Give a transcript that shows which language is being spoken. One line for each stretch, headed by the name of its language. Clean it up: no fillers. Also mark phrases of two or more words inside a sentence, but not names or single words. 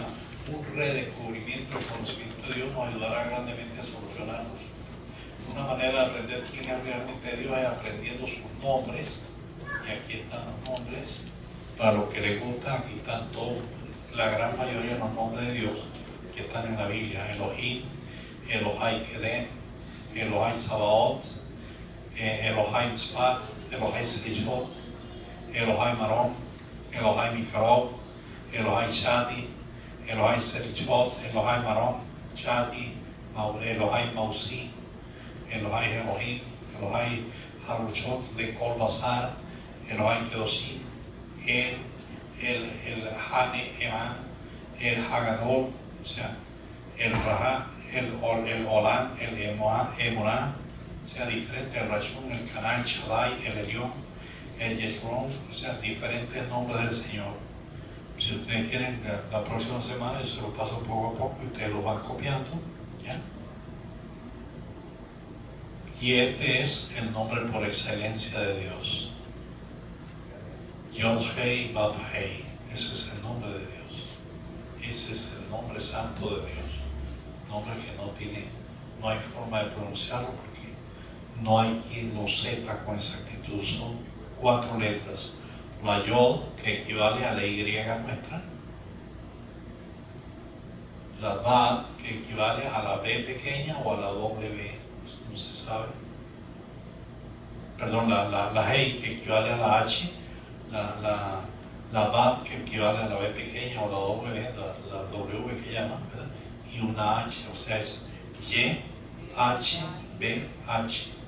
Spanish: Un redescubrimiento del conocimiento de Dios nos ayudará grandemente a solucionarlos. Una manera de aprender quién es realmente Dios es aprendiendo sus nombres, y aquí están los nombres. Para los que les gusta, aquí están todos, la gran mayoría de los nombres de Dios que están en la Biblia: Elohim, Elohai Kedem, Elohai Sabaoth, Elohai Mitzpat, Elohai Selichot, Elohai Marom, Elohai Mikarov, Elohai Shadi, Elohai Selichot, Elohai Marom, Shadi, Elohai Mausi, Elohai Elohim, Elohai Haruchot, Lekol Bazar, Elohai Kedoshim, el Hane Eman, el Hagadol, o sea, el Raha, el Olam, el Emuná, o sea, diferente, el Rashun, el Canal, Shaddai, el Elión, el Yeshurun, o sea, diferentes nombres del Señor. Si ustedes quieren, la próxima semana yo se lo paso poco a poco y ustedes lo van copiando, ¿ya? Y este es el nombre por excelencia de Dios. Yod-Hei Vav-Hei, ese es el nombre de Dios, ese es el nombre santo de Dios, nombre que no hay forma de pronunciarlo porque no hay quien lo sepa con exactitud. Son 4 letras: la Yod, que equivale a la Y nuestra; la Vav, que equivale a la B pequeña o a la W, no se sabe, perdón, la Hei, que equivale a la H; la Vav, que equivale a la B pequeña o la W, la W que llaman, ¿verdad?, y una H, o sea, es Y, H, B, H.